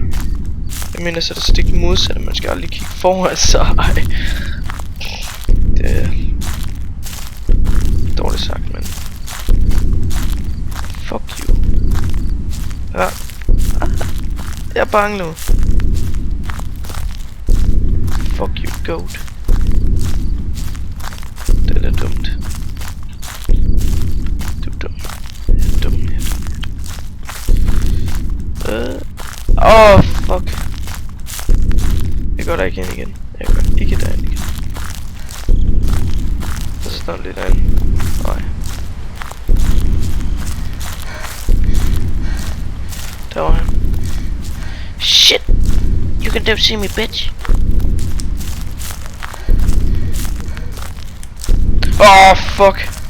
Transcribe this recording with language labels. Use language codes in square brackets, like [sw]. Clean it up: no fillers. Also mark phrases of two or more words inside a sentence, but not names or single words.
[da] Jeg mener så er det stik modsatte, man skal aldrig kigge foran sig. Det er dårligt sagt, men [en] fuck you. [da] Ja. Jeg er bange nu. [en] Fuck you, goat. [da] Det er dumt. Du er dum. Jeg er dum. Åh, fuck. Jeg går der ikke ind igen. Jeg går ikke derind igen. Og så står den lidt derinde. Nej. Der var han. Shit! [en] You can never see me, bitch. Oh, fuck.